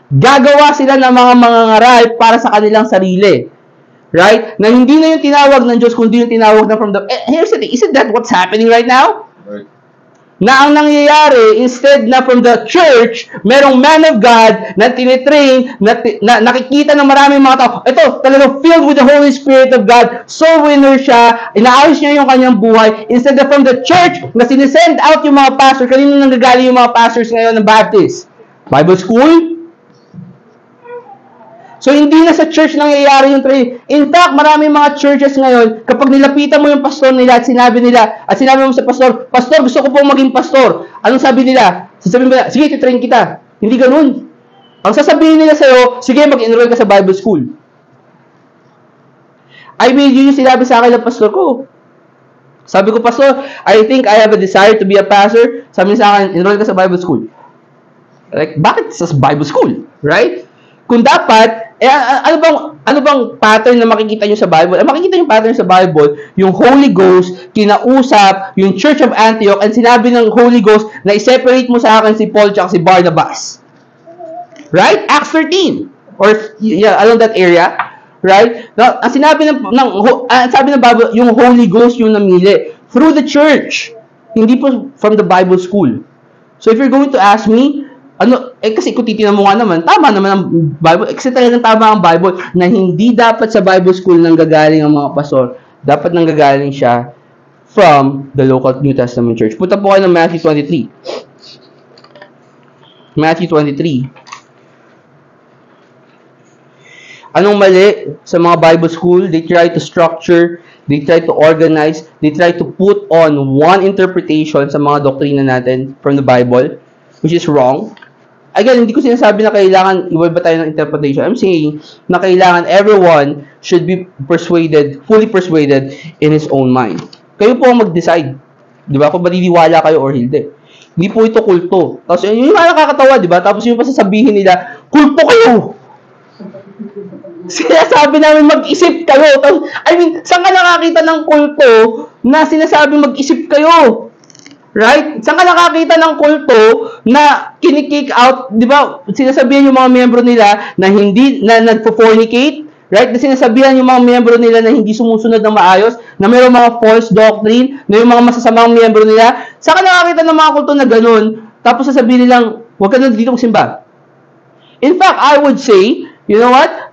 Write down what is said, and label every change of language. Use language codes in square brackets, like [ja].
[tl] Gagawa sila ng mga mangangaral para sa kanilang sarili. Right? Na hindi na yung tinawag ng Diyos, kundi yung tinawag na [en] from the... here's the thing, isn't that what's happening right now? [tl] Right. Na ang nangyayari, instead na [en] from the church, [tl] merong [en] man of God [tl] na tinitrain, na nakikita ng maraming mga tao. Ito, talagang [en] filled with the Holy Spirit of God. [tl] So winner siya, inaayos niya yung kanyang buhay. Instead na [en] from the church, [tl] na sinisend out yung mga pastors. Kanino nanggagaling yung mga pastors ngayon ng Baptist? [en] Bible school? [tl] So, hindi na sa church nangyayari yung training. In fact, maraming mga churches ngayon, kapag nilapitan mo yung pastor nila at sinabi mo sa pastor, Pastor, gusto ko pong maging pastor. Anong sabi nila? Sasabihin mo nila, sige, titrain kita. Hindi ganun. Ang sasabihin nila sa'yo, sige, mag-enroll ka sa Bible school. Yun yung sinabi sa akin ng pastor ko. Sabi ko, [en] Pastor, I think I have a desire to be a pastor. [tl] Sabi niya sa akin, enroll ka sa Bible school. Like, bakit sa Bible school? Right? Kung dapat, ano bang pattern na makikita nyo sa Bible? Makikita yung pattern sa Bible, yung Holy Ghost, kinausap, yung Church of Antioch, and sinabi ng Holy Ghost na i-separate mo sa akin si Paul at si Barnabas. Right? Acts 13. [en] Or, along that area. [tl] Right? Now, ang sinabi sabi ng Bible, yung Holy Ghost yung namili. [en] Through the church. [tl] Hindi po from the Bible school. [en] So, if you're going to ask me, [tl] kasi kung titinan mo nga naman, tama naman ang Bible. Kasi talagang tama ang Bible na hindi dapat sa Bible school nanggagaling ang mga pastor. Dapat nanggagaling siya [en] from the local New Testament church. [tl] Punta po kayo ng Matthew 23. Matthew 23. Anong mali sa mga Bible school? [en] They try to structure, they try to organize, they try to put on one interpretation [tl] sa mga doktrina natin [en] from the Bible, which is wrong. Again, [tl] hindi ko sinasabi na kailangan iba tayo ng interpretation. [en] I'm saying na kailangan everyone should be fully persuaded in his own mind. [tl] Kayo po ang mag-decide. Di ba? Kung maniniwala kayo or hindi. Hindi po ito kulto. Tapos yung mga nakakatawa, di ba? Tapos yung pasasabihin nila, kulto kayo! Sinasabi namin mag-isip kayo. Tapos, saan ka nakakita ng kulto na sinasabi mag-isip kayo? Right? Saan ka nakakita ng kulto na kinikick out, di ba? Sinasabihan yung mga miyembro nila na hindi, na nagpo-fornicate, right? Na sinasabihan yung mga miyembro nila na hindi sumusunod ng maayos, na mayroong mga false doctrine, na yung mga masasamang miyembro nila. Saan ka nakakita ng mga kulto na ganun? Tapos sasabihin nilang, huwag ka na dito magsimba. [en] In fact, I would say, you know what?